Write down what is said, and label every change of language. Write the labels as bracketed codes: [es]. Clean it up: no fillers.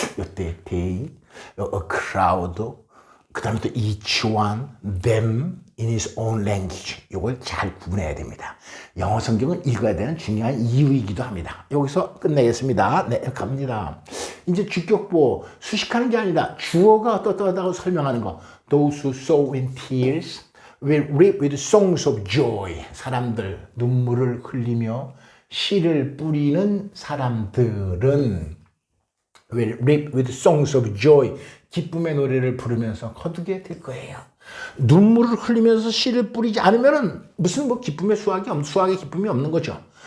[en] 요때 they, a crowd, 그 다음에 또 each one, them in his own language. [ko] 요걸 잘 구분해야 됩니다. 영어 성경은 읽어야 되는 중요한 이유이기도 합니다. 여기서 끝내겠습니다. 네, 갑니다. 이제 주격보, 수식하는 게 아니라 주어가 어떠하다고 설명하는 거. [en] Those who sow in tears will reap with songs of joy. [ko] 사람들, 눈물을 흘리며 씨를 뿌리는 사람들은 [en] will reap with songs of joy. [ko] 기쁨의 노래를 부르면서 거두게 될 거예요. 눈물을 흘리면서 씨를 뿌리지 않으면은 무슨 기쁨의 수확의 기쁨이 없는 거죠.